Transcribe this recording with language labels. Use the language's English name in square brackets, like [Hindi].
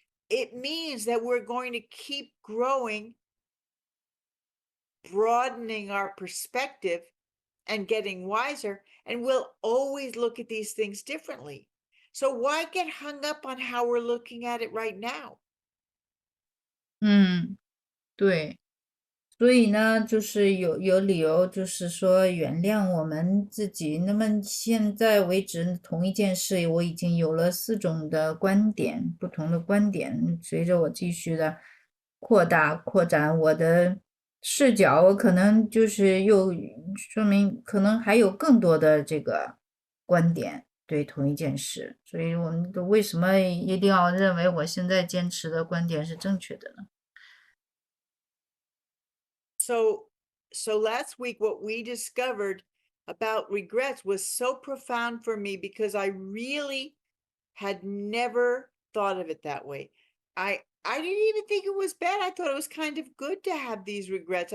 [English] It means that we're going to keep growing, broadening our perspective, and getting wiser, and we'll always look at these things differently. So why get hung up on how we're looking at it right now? [Chinese] 嗯，对。所以呢，就是有理由，就是说原谅我们自己。那么现在为止，同一件事，我已经有了4种的观点，不同的观点。随着我继续的扩展我的视角，我可能就是又说明可能还有更多的这个观点对同一件事。所以我们都为什么一定要认为我现在坚持的观点是正确的呢？ [English] So last week, what we discovered about regrets was so profound for me, because I really had never thought of it that way. I didn't even think it was bad. I thought it was kind of good to have these regrets.